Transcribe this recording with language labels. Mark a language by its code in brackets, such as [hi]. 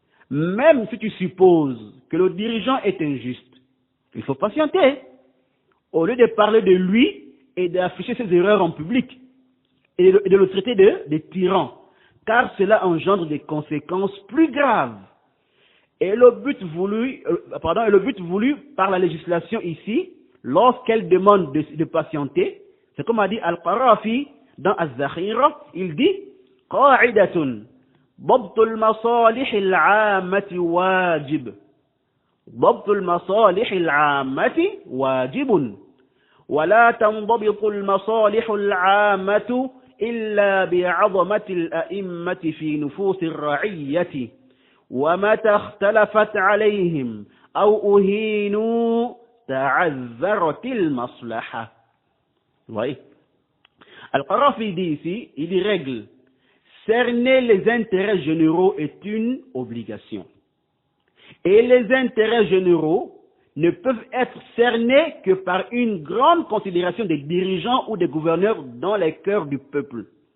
[fr] Même si tu supposes que le dirigeant est injuste, il faut patienter. Au lieu de parler de lui et d'afficher ses erreurs en public et de le traiter de tyran, car cela engendre des conséquences plus graves. Et le but voulu par la législation ici, lorsqu'elle demande de patienter, c'est comme a dit Al-Qarafi dans Az-Zakhira, il dit [ar] قاعدة ضبط المصالح العامة واجب ضبط المصالح العامة واجب ولا تنضبط المصالح العامة إلا بعظمة الأئمة في نفوس الرعية ومتى اختلفت عليهم أو أهينوا تعذرت المصلحة. [fr] Oui. Al-Qarafi dit ici, il y règle cerner les intérêts généraux est une obligation. Et les intérêts généraux ne peuvent être cernés que par une grande considération des dirigeants ou des gouverneurs dans les cœurs du peuple.